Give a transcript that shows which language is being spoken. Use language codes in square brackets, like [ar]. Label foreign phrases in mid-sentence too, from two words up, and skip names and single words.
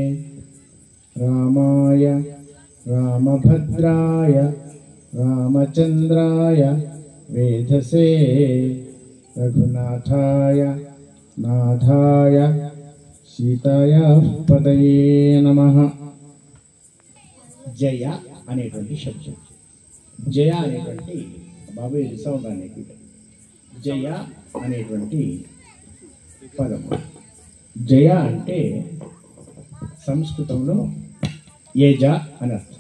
[sa] रामाय रामभद्राय रामचन्द्राय वेधसे रघुनाथाय नाथाय सीतायाः पतये नमः। [te] జయ అనేటువంటి శబ్దం, జయ అనేటువంటి బాబు సౌండ్ అనేటువంటి జయ అనేటువంటి పదం. జయ అంటే సంస్కృతంలో ఏజ అని అర్థం.